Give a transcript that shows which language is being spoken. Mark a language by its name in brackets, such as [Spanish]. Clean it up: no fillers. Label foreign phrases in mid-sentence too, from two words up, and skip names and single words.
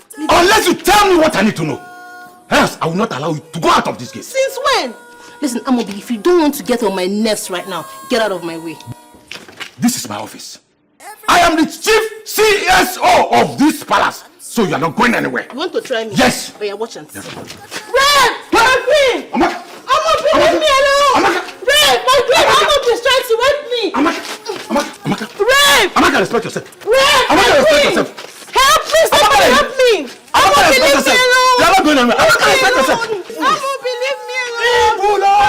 [English] Unless you tell me what I need to know. Else, I will not allow you to go out of this gate. Since when? Listen, Amobi, if you don't want to get on my nerves right now, get out of my way. This is my office. I am the chief CSO of this palace. So you are not going anywhere. You want to try me? Yes. Oh, yeah, watch and see. Yes. Red! My queen! Amaka! Amobi, leave me alone! Amaka! Red! My queen! Amobi is trying to rape me! Amaka! Red! Amaka, respect yourself. Red! Amaka, respect yourself. Help me! Somebody help me! Amaka, Amobi, respect leave me yourself. alone! You are not going anywhere. Amaka, respect yourself. Amobi, leave me alone!